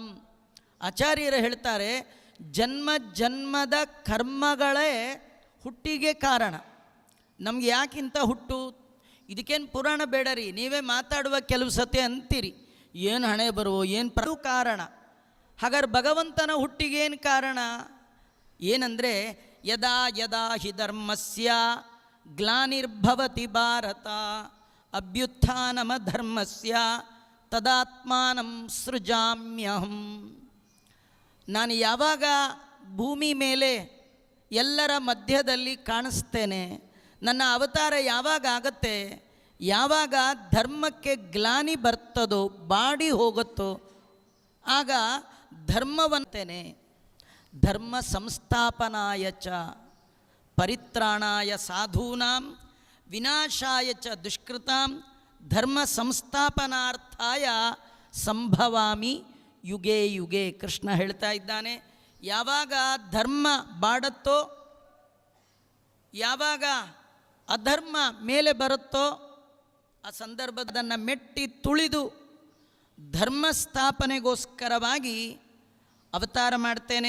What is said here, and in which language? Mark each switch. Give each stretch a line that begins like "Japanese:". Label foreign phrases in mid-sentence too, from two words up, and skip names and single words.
Kannada: ಆಚಾರ್ಯರು ಹೇಳ್ತಾರೆ, ಜನ್ಮ ಜನ್ಮದ ಕರ್ಮಗಳೇ ಹುಟ್ಟಿಗೆ ಕಾರಣ. ನಮ್ಗೆ ಯಾಕಿಂತ ಹುಟ್ಟು, ಇದಕ್ಕೇನು ಪುರಾಣ ಬೇಡ ರೀ. ನೀವೇ ಮಾತಾಡುವ ಕೆಲವು ಸತಿ ಅಂತೀರಿ, ಏನು ಹಣೆ ಬರುವೋ ಏನು ಕಾರಣ. ಹಾಗಾದ್ರೆ ಭಗವಂತನ ಹುಟ್ಟಿಗೇನು ಕಾರಣ ಏನಂದರೆ,
Sanskrit: ಯದಾ ಯದಾ ಹಿ ಧರ್ಮಸ್ಯ ಗ್ಲಾನಿರ್ಭವತಿ ಭಾರತ ಅಭ್ಯುತ್ಥಾನಮಧರ್ಮಸ್ಯ ತದಾತ್ಮಾನಂ ಸೃಜಾಮ್ಯಹಂ.
Kannada: ನಾನು ಯಾವಾಗ ಭೂಮಿ ಮೇಲೆ ಎಲ್ಲರ ಮಧ್ಯದಲ್ಲಿ ಕಾಣಿಸ್ತೇನೆ, ನನ್ನ ಅವತಾರ ಯಾವಾಗ ಆಗತ್ತೆ, ಯಾವಾಗ ಧರ್ಮಕ್ಕೆ ಗ್ಲಾನಿ ಬರ್ತದೋ, ಬಾಡಿ ಹೋಗುತ್ತೋ, ಆಗ ಧರ್ಮವಂತೇನೆ.
Sanskrit: ಧರ್ಮ ಸಂಸ್ಥಾಪನಾಯ ಚ ಪರಿತ್ರಾಣಾಯ ಸಾಧೂನಾಂ ವಿನಾಶಾಯ ಚ ದುಷ್ಕೃತಾಂ ಧರ್ಮ ಸಂಸ್ಥಾಪನಾರ್ಥಾಯ ಸಂಭವಾಮಿ ಯುಗೇ ಯುಗೇ.
Kannada: ಕೃಷ್ಣ ಹೇಳ್ತಾ ಇದ್ದಾನೆ, ಯಾವಾಗ ಧರ್ಮ ಬಾಡತ್ತೋ, ಯಾವಾಗ ಅಧರ್ಮ ಮೇಲೆ ಬರುತ್ತೋ, ಆ ಸಂದರ್ಭದನ್ನು ಮೆಟ್ಟಿ ತುಳಿದು ಧರ್ಮ ಸ್ಥಾಪನೆಗೋಸ್ಕರವಾಗಿ ಅವತಾರ ಮಾಡ್ತೇನೆ.